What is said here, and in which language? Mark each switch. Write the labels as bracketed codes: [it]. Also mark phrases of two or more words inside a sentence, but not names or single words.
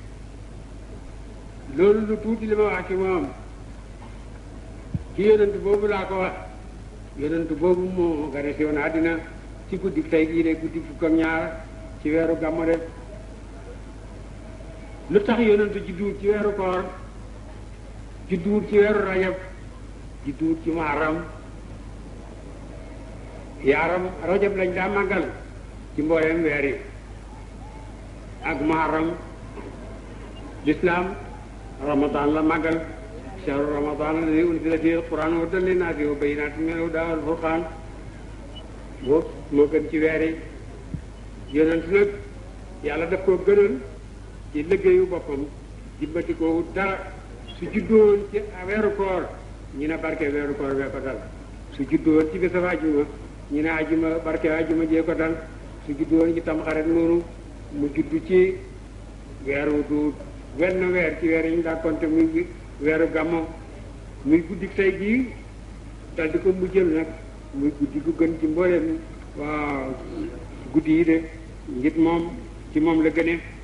[wo] loolu lu tuuti li ma wax ci moom ci yonent boobu laa ko wax yonent boobu moo gane si woon àddina ci guddi tey gii de guddi fukk ak ñaar ci weeru gàmmu de lu tax yonent judduwut ci weeru koor judduwut ci weeru rajab judduwut ci muharram yaaram rajab lañ daa màggal ci mbooleem weer yi ak muharram l'islam ramadan la màggal [ar] شهر رمضان الذي أنزل فيه القرآن هدى للناس وبينات من الهدى والفرقان [wo] moo gën ci weer yi yonent nag yàlla daf koo gënal ci liggéeyu boppam jibbati ko wut dara su juddoon ci weeru koor ñu ne barke weeru koor bee ko dal su juddoon ci bésab ajuma ñu ne ajuma barke ajuma jee ko dal su juddoon ci tamxarit noonu mu juddu ci weeru du wenn weer ci weer yi ñu daa compter muy weeru gàmmo muy guddi tey gii dal di ko mujjël nag muy guddi gu gën ci mbooleem waaw guddi yi de ngir moom ci moom la gënee